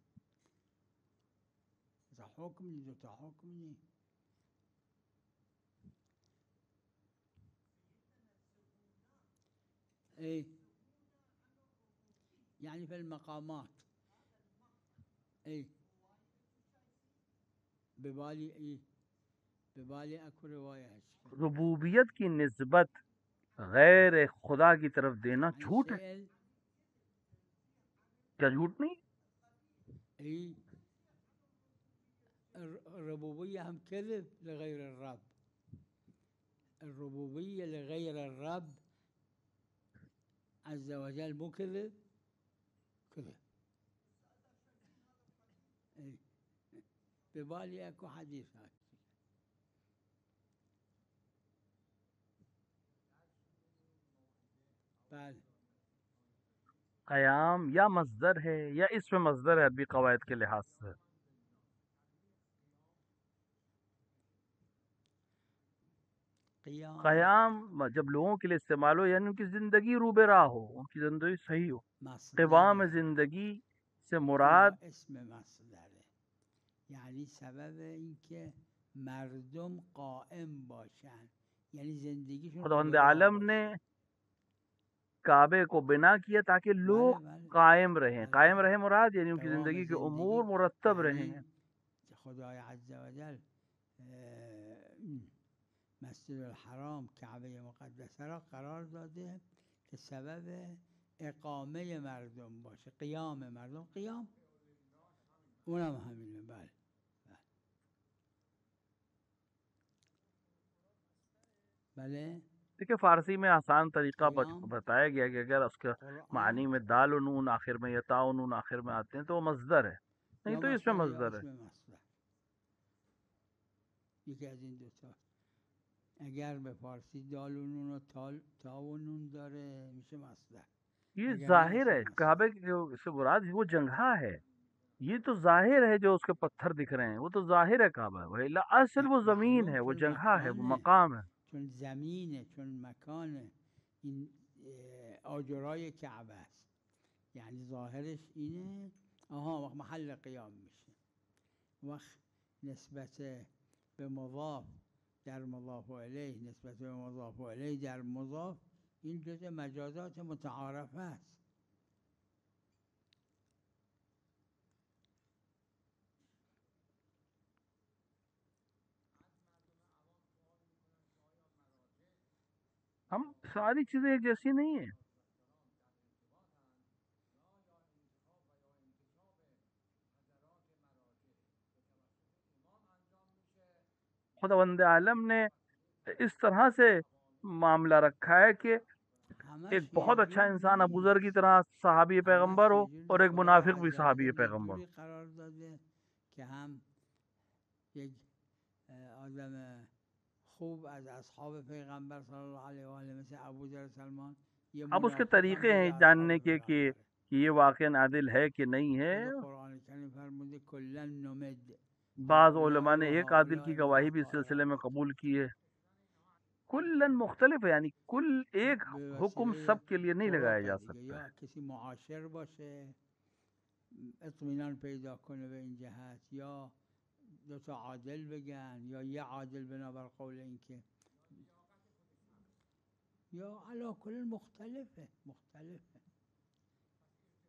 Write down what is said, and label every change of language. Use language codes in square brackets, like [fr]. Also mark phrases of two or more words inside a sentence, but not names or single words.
[ar] یعنی فی المقامات ببالی اکو روایہ ہے [ur] ربوبیت کی نسبت غیر خدا کی طرف دینا جھوٹ ہے. کیا جھوٹ نہیں؟ [ar] الربوبیہ ہم کذب لغیر الرب، الربوبیہ لغیر الرب عز وجل مو كذب كذب. ببالي اكو حديث هاي بعد [ur] قیام یا مصدر ہے یا اسم مصدر ہے عربی قواعد کے لحاظ سے. قیام جب لوگوں کے لیے استعمال ہو یعنی ان کی زندگی روبہ راہ ہو، ان کی زندگی صحیح ہو. قوام زندگی سے مراد اسم مصدر ہے، [fa] یعنی سبب این که مردم قائم باشن، یعنی زندگیشون [ur] خداوند عالم نے کعبے کو بنا کیا تاکہ لوگ قائم رہیں. قائم رہیں مراد یعنی ان کی زندگی کے امور مرتب رہیں. [fa] خدای عز وجل مسجد الحرام کعبه مقدسه را قرار داده که سبب اقامه مردم باشه، قیام مردم، قیام اونم همینه. بله بله. [ur] دیکھیں فارسی میں آسان طریقہ بتایا گیا کہ اگر اس کے معنی میں دال و نون آخر میں یا تا و نون آخر میں آتے ہیں تو وہ مصدر ہے، نہیں تو اس میں مصدر ہے. [fa] یکی از این دوتا اگر به فارسی دال و نون و تا و نون داره میشه مصدر. [ur] یہ ظاہر ہے کعبے سے مراد وہ جنگہ ہے، یہ تو ظاہر ہے جو اس کے پتھر دکھ رہے ہیں وہ تو ظاہر ہے کعبہ، اصل وہ زمین ہے، وہ جنگہ ہے، وہ مقام ہے. [fa] چون زمینه، چون مکانه، این آجرای کعبه است، یعنی ظاهرش اینه. وقت محل قیام میشه، وقت نسبت به مضاف در مضاف الیه، نسبت به مضاف الیه در مضاف، این جزء مجازات متعارفه است. [ur] ہم ساری چیزیں ایک جیسی نہیں ہیں. خداوند عالم نے اس طرح سے معاملہ رکھا ہے کہ ایک بہت اچھا انسان ابو ذر کی طرح صحابی پیغمبر ہو اور ایک منافق بھی صحابی پیغمبر ہو. [fa] قرار داده که هم یک آدم خوب از اصحاب پیغمبر [ar] صلی اللہ علیہ وآلہ [fa] مثل ابو ذر سلمان. [ur] اب اس کے طریقے ہیں جاننے کے کہ یہ واقعا عادل ہے کہ نہیں ہے. [fa] قرآن کریم فرموده کلا نمد. [ur] بعض علماء نے ایک عادل کی گواہی بھی اس سلسلے میں قبول کی ہے. کلن مختلف ہے، یعنی کل ایک حکم سب کے لیے نہیں لگایا جا سکتا. [fa] یا کسی معاشر باشه اطمینان پیدا کنه به این جهت، یا دو تا عادل بگن یا یه عادل بنابر قول این که یا علا کل مختلفه.